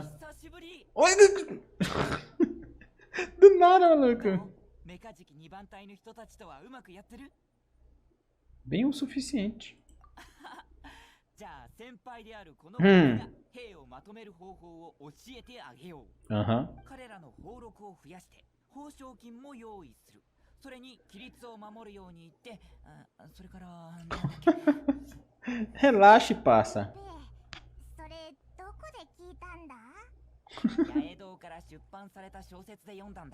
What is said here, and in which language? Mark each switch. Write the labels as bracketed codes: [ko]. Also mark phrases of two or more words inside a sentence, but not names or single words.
[pt] Oi! Do nada, maluco. Bem o suficiente. Hum. Aham. [ja] それに規律を守るように言って、それからなんだっけ。 [pt] Relaxe, passa. [ja] それどこで聞いたんだ？八重堂から出版された小説で読んだんだ。